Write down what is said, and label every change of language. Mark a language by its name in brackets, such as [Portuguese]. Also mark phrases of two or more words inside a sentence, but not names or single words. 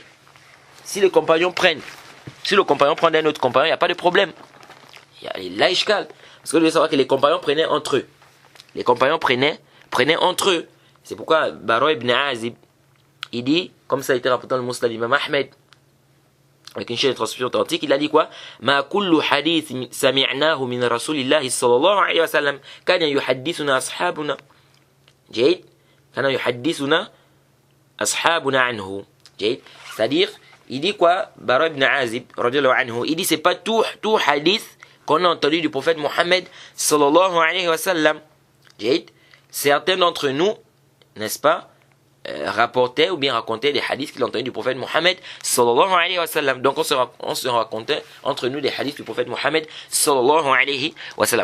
[French] Si le compagnon prend d'un autre compagnon, il n'y a pas de problème. Il y a l'ishkal. Parce que vous devez savoir que les compagnons prenaient entre eux. Les compagnons prenaient entre eux. C'est pourquoi Bara ibn Azib, il dit, comme ça a été rapporté dans le Musnad d'Imam Ahmed, avec une chaîne de transmission authentique, il a dit quoi? [Arabic] ما كل حديث سمعناه من رسول الله صلى الله عليه وسلم كان يحدثنا أصحابنا. Jade. كان يحدثنا أصحابنا عنه. [French] Jade. C'est-à-dire, il dit quoi? Bara ibn Azib, [Arabic] رضي الله عنه, [French] il dit c'est pas tout hadith qu'on a entendu du prophète Mohammed [Arabic] صلى الله عليه وسلم. [French] Certains d'entre nous, n'est-ce pas, rapportaient ou bien racontaient des hadiths qu'ils ont entendus du prophète Mohammed [Arabic] صلى الله عليه وسلم. [French] Donc on se racontait entre nous des hadiths du prophète Mohammed [Arabic] صلى الله عليه وسلم.